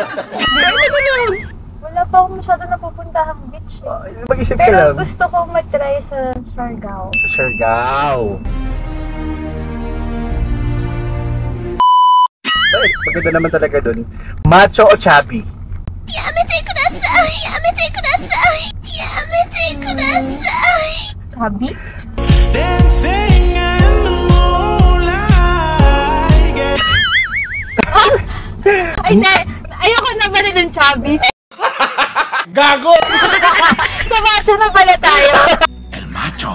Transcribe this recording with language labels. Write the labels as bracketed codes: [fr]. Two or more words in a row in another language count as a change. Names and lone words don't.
[tl] Wala pa akong masyado napupuntahang beach eh. Mag-isip ka Pero lang. gusto ko mag-try sa Siargao. Sa Siargao. Bakit? Maganda naman talaga dun. Macho o chubby? [ja] やめてください！やめてください! やめてください! [tl] Sabi? Ay, ayoko na pala ng chubby. Gago! Sa macho na pala tayo. [es] El macho.